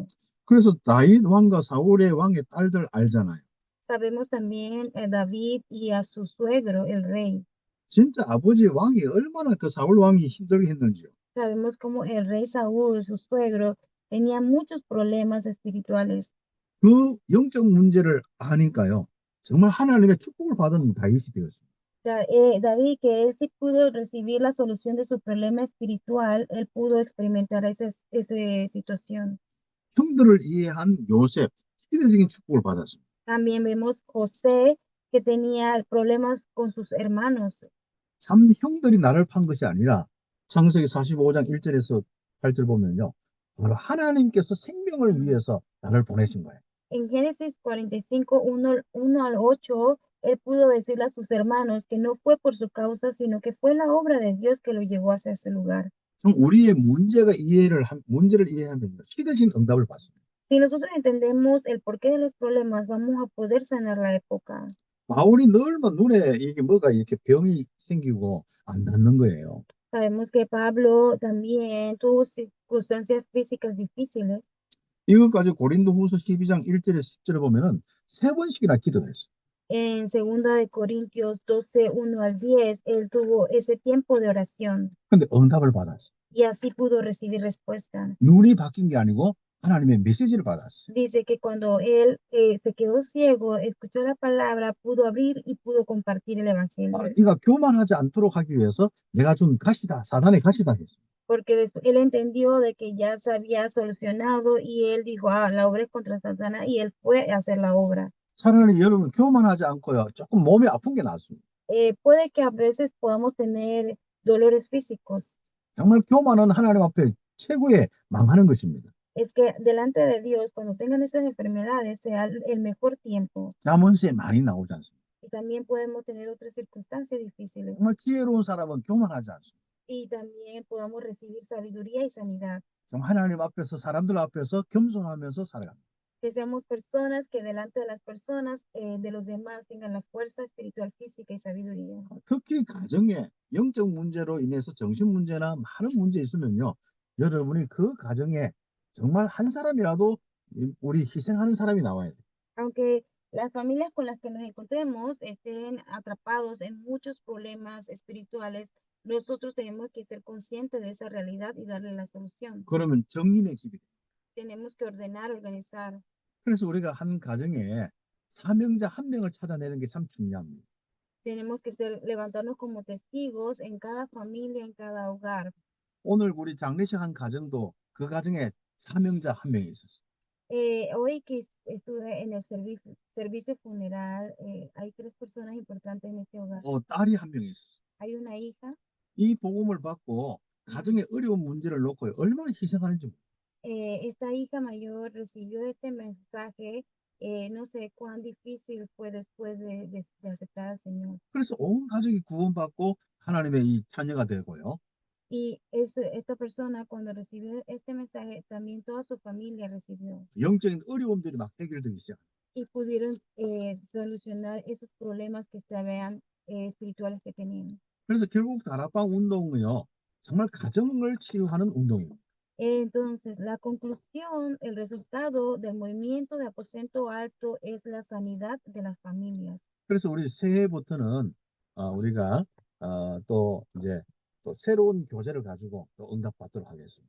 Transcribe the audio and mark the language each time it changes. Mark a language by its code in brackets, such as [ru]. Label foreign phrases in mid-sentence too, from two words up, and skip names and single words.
[ko] 그래서 다윗 왕과 사울의 왕의 딸들 알잖아요. [es] Sabemos también a David y a su suegro, el rey. [ko] 진짜 아버지 왕이 얼마나 그 사울 왕이 힘들게 했는지요. [es] Sabemos cómo el rey Saúl, su suegro, tenía muchos problemas espirituales. [ko] 그 영적 문제를 아니까요. 정말 하나님의 축복을 받은 다윗이 되었습니다. [es] David, que él sí pudo recibir la solución de su problema espiritual, él pudo experimentar esa situación. [ko] 형들을 이해한 요셉, 시대적인 축복을 받았습니다. [es] También vemos José, que tenía problemas con sus hermanos. [ko] 참 형들이 나를 판 것이 아니라 창세기 45장 1절에서 8절 보면요. 바로 하나님께서 생명을 위해서 나를 보내신 거예요. [es] En Génesis 45, 1 al 8, él pudo decirle a sus hermanos que no fue por su causa, sino que fue la obra de Dios que lo llevó hacia ese lugar. [ko] 우리의 문제를 이해하면 시대적인 응답을 받습니다. [es] Si nosotros entendemos el porqué de los problemas, vamos a poder sanar la época. [ko] 바울이 늘만 눈에 이게 뭐가 이렇게 병이 생기고 안 낫는 거예요. [es] Sabemos que Pablo también tuvo circunstancias físicas difíciles. [ko] 이것까지 고린도후서 12장 1절에 10절에 보면은 3번씩이나 기도했어요. [es] En 2 de Corintios 12, 1 al 10, él tuvo ese tiempo de oración [ko] 근데 응답을 받았어요. [es] y así pudo recibir respuesta. [ko] 눈이 바뀐 게 아니고 하나님의 메시지를 받았어요. [es] Dice que cuando él se quedó ciego, escuchó la palabra, pudo abrir y pudo compartir el evangelio. [ko] 네가 교만하지 않도록 하기 위해서 내가 준 가시다, 사단의 가시다 했어요. [es] Porque él entendió de que ya se había solucionado y él dijo, la obra es contra Satanás, y él fue a hacer la obra. [ko] 차라리 여러분 교만하지 않고요. 조금 몸이 아픈 게 낫습니다. [es] Puede que a veces podamos tener dolores físicos. [ko] 정말 교만은 하나님 앞에 최고의 망하는 것입니다. [es] Es que delante de Dios, cuando tengan esas enfermedades, sea el mejor tiempo. [ko] 잠언서에 많이 나오지 않습니까? [es] Y también podemos tener otras circunstancias difíciles. [ko] 정말 지혜로운 사람은 교만하지 않습니다. [es] Y también podamos recibir sabiduría y sanidad. [ko] 정말 하나님 앞에서 사람들 앞에서 겸손하면서 살아갑니다. [es] Que seamos personas que delante de las personas, de los demás, tengan la fuerza espiritual, física y sabiduría. [ko] 특히 가정에 영적 문제로 인해서 정신 문제나 많은 문제 있으면요. 여러분이 그 가정에 정말 한 사람이라도 우리 희생하는 사람이 나와야 돼요. [es] Aunque las familias con las que nos encontremos estén atrapados en muchos problemas espirituales, nosotros tenemos que ser conscientes de esa realidad y darle la solución. [ko] 그러면 정인의 집이 돼요. [es] Tenemos que ordenar, organizar. [ko] 그래서 우리가 한 가정에 사명자 한 명을 찾아내는 게 참 중요합니다. [es] Tenemos que levantarnos como testigos en cada familia, en cada hogar. [ko] 오늘 우리 장례식 한 가정도 그 가정에 사명자 한 명이 있었어요. [es] Hoy que estuve en el servicio funeral, hay 3 personas importantes en este hogar. [ko] 딸이 한 명이 있었어요. [es] Hay una hija. [ko] 이 복음을 받고 가정의 어려운 문제를 놓고 얼마나 희생하는지. [es] Esta hija mayor recibió este mensaje, no sé cuán difícil fue después de aceptar al Señor. [ko] 그래서 온 가족이 구원받고 하나님의 이 자녀가 되고요. [es] Y esta persona cuando recibió este mensaje, también toda su familia recibió. [ko] 영적인 어려움들이 막 해결되기 시작. [es] Y pudieron solucionar esos problemas que se vean espirituales que tenían. [ko] 그래서 결국 다락방 운동은요. 정말 가정을 치유하는 운동입니다. [es] Entonces, la conclusión, el resultado del movimiento de aposento alto es la sanidad de las familias. [ko] 그래서 우리 새해부터는 우리가 또 이제 또 새로운 교제를 가지고 또 응답받도록 하겠습니다.